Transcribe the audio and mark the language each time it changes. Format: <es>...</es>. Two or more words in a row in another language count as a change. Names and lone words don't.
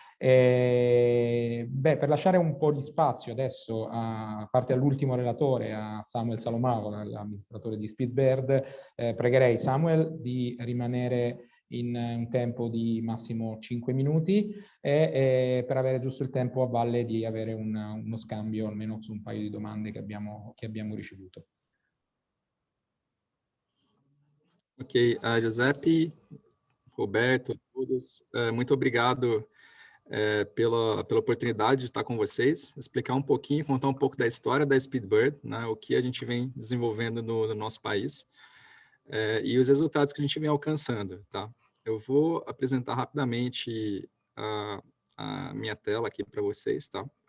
<it>Per lasciare un po' di spazio adesso, a parte all'ultimo relatore, a Samuel Salomago, l'amministratore di Speedbird, pregherei Samuel di rimanere in un tempo di massimo 5 minuti e per avere giusto il tempo a valle di avere uno scambio almeno su un paio di domande che abbiamo ricevuto.</it> <pt>Ok, Giuseppe, Roberto, todos, muito obrigado pela oportunidade de estar com vocês, explicar um pouquinho, contar um pouco da história da Speedbird, né, o que a gente vem desenvolvendo no nosso país e os resultados que a gente vem alcançando, tá? Eu vou apresentar rapidamente a minha tela aqui para vocês, tá?</pt>